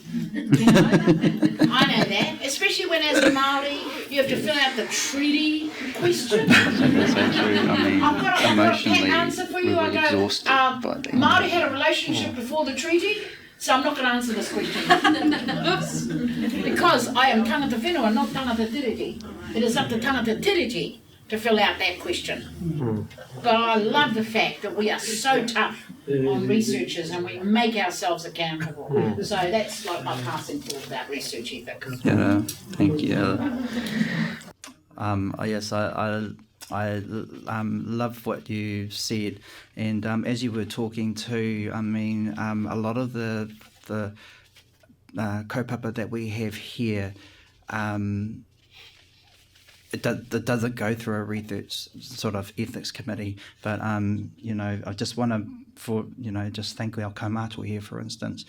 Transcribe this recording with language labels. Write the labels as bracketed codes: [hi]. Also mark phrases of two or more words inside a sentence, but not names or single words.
[en] I know that, especially when as a Māori you have to fill out the treaty question. That's so true. I've got a pat answer for you. we were I go, exhausted by the end. Māori had a relationship before the treaty, so I'm not going to answer this question. Because I am [mi] tangata whenua, [en] not [mi] tangata tiriti. [en] It is up to [mi] tangata tiriti [en] to fill out that question. But I love the fact that we are so tough on researchers and we make ourselves accountable. So that's like my passing thought about research ethics. Yeah, thank you. Yes, I love what you said, and as you were talking too, a lot of the kaupapa that we have here, it doesn't go through a research sort of ethics committee, but I just want to just thank our kaumātua here, for instance.